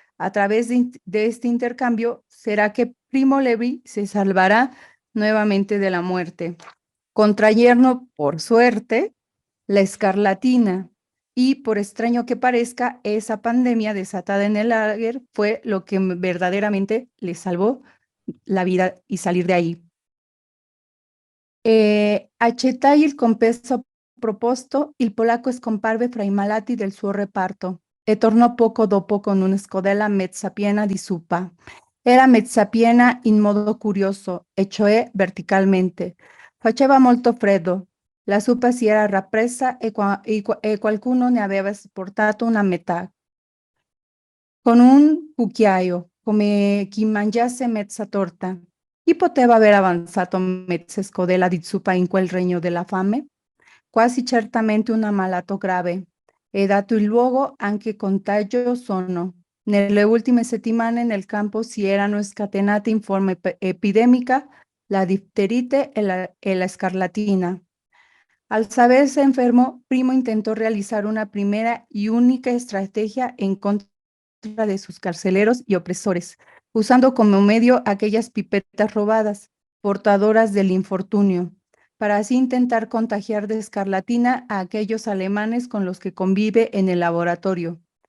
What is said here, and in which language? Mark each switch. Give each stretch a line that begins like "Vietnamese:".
Spanish: A través de este intercambio, será que Primo Levi se salvará nuevamente de la muerte, contrayendo, por suerte, la escarlatina. Y por extraño que parezca, esa pandemia desatada en el lager fue lo que verdaderamente le salvó la vida y salir de ahí.
Italian: Accetai il compenso proposto, il polacco scomparve fra i malati del suo reparto e tornò poco dopo con una scodella mezza piena di zuppa. Era mezza piena in modo curioso, e cioè verticalmente. Faceva molto freddo. La zuppa si era rappresa e qualcuno ne aveva portato una metà. Con un cucchiaio, come chi mangiasse mezza torta. Chi poteva aver avanzato mezza scodella di zuppa in quel regno della fame? Quasi certamente un ammalato grave, e dato il luogo anche contagio sono. Nelle ultime settimane nel campo si erano scatenate in forma epidemica la difterite e la scarlatina.
Spanish: Al saberse enfermo, Primo intentó realizar una primera y única estrategia en contra de sus carceleros y opresores, usando como medio aquellas pipetas robadas, portadoras del infortunio, para así intentar contagiar de escarlatina a aquellos alemanes con los que convive en el laboratorio.